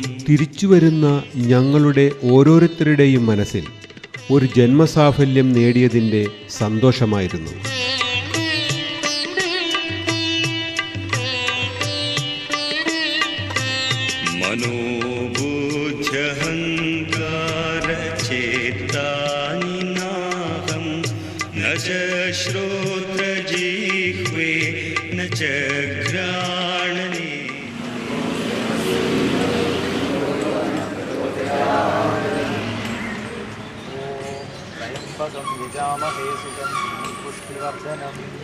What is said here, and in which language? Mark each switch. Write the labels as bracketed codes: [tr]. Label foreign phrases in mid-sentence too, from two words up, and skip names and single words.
[ml] തിരിച്ചുവരുന്ന ഞങ്ങളുടെ ഓരോരുത്തരുടെയും മനസ്സിൽ ഒരു ജന്മസാഫല്യം നേടിയതിൻ്റെ സന്തോഷമായിരുന്നു. [sa] മനോബുദ്ധ്യഹങ്കാരചേതാനി നാഹം ന ച ശ്രോത്രജിഹ്വേ ന ച ഘ്രാണനേ. त्र्यम्बकं यजामहे सुगन्धिं पुष्टिवर्धनम्